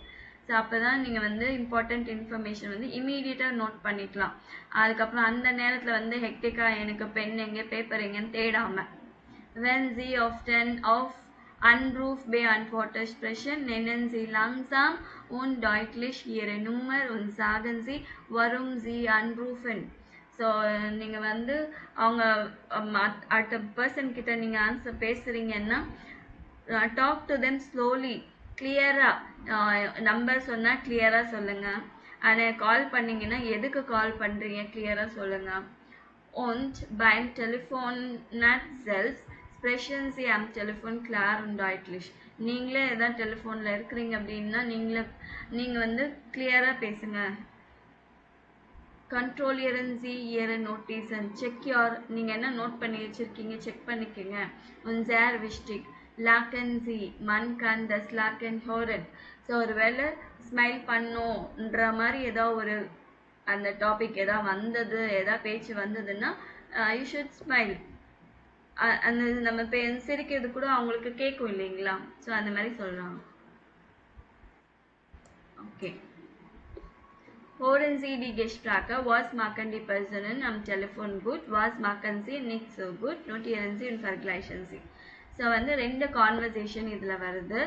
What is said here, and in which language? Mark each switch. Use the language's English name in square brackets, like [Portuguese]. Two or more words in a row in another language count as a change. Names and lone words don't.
[Tamil] ஸோ ஸோ அப்போ தான் நீங்கள் வந்து [English] important information [Tamil] வந்து இமீடியட்டாக நோட் பண்ணிக்கலாம். அதுக்கப்புறம் அந்த நேரத்தில் வந்து ஹெக்டிக்காக எனக்கு பென் எங்கே பேப்பர் எங்கேன்னு தேடாமல். [German] Wenn Sie auf den Anruf beantworter sprechen, nennen Sie langsam und deutlich Ihre Nummer und sagen Sie, warum Sie anrufen. [Tamil] ஸோ நீங்கள் வந்து அவங்க அடுத்த பர்சன் கிட்ட நீங்கள் ஆன்சர் பேசுகிறீங்கன்னா [English] talk to them slowly, [Tamil] கிளியராக நம்பர் சொன்னால் கிளியராக சொல்லுங்கள். ஆனால் கால் பண்ணிங்கன்னா எதுக்கு கால் பண்ணுறீங்க கிளியராக சொல்லுங்கள். [German] Und beim Telefonat selbst sprechen Sie am Telefon klar und deutlich. [Tamil] நீங்களே எதாவது டெலிஃபோனில் இருக்கிறீங்க அப்படின்னா நீங்கள் வந்து கிளியராக பேசுங்க. [German] Kontrollieren Sie Ihre Notizen. [English] Check your, [Tamil] நீங்கள் என்ன நோட் பண்ணி வச்சுருக்கீங்க செக் பண்ணிக்கோங்க. [German] Und sehr wichtig, lachen Sie, man kann das Lachen hören. [Tamil] ஸோ ஒரு வேளை ஸ்மைல் பண்ணுன்ற மாதிரி ஏதோ ஒரு அந்த டாபிக் எதாவது வந்தது, எதாவது பேச்சு வந்ததுன்னா [English] you should smile. [Tamil] அந்த நம்ம சிரிக்கிறது கூட அவங்களுக்கு கேட்கும் இல்லைங்களா? ஸோ அந்த மாதிரி சொல்கிறாங்க. ஓகே. [German] Hören Sie die Gespräche, was machen die Personen am Telefon gut, was machen sie nicht so gut, notieren Sie und vergleichen Sie. [Tamil] ஸோ வந்து 2 கான்வர்சேஷன் இதில் வருது.